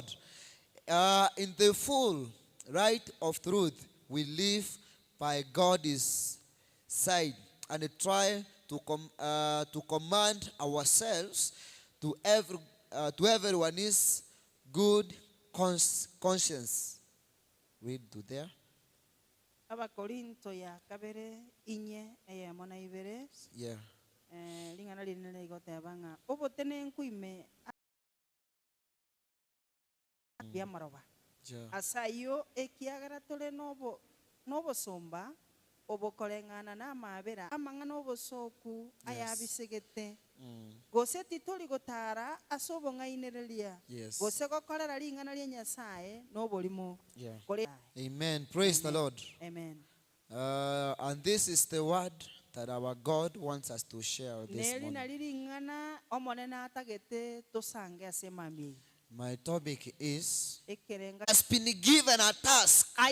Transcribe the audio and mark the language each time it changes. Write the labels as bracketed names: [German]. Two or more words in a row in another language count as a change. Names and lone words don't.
[English] In the full right of truth, we live by God's side and try to command ourselves to everyone's good conscience. Read to there. Yeah. [Gusii] Asayo ekiagara tole nobo somba obokolengana na mabera amanga nobo soku ayabisegete gose titoli gotara asobo ngainerelia gose gokorera lingana lya Nyasaye nobo limo. [English] Amen. Praise the Lord. Amen. And this is the word that our God wants us to share this morning. My topic is, has been given a task.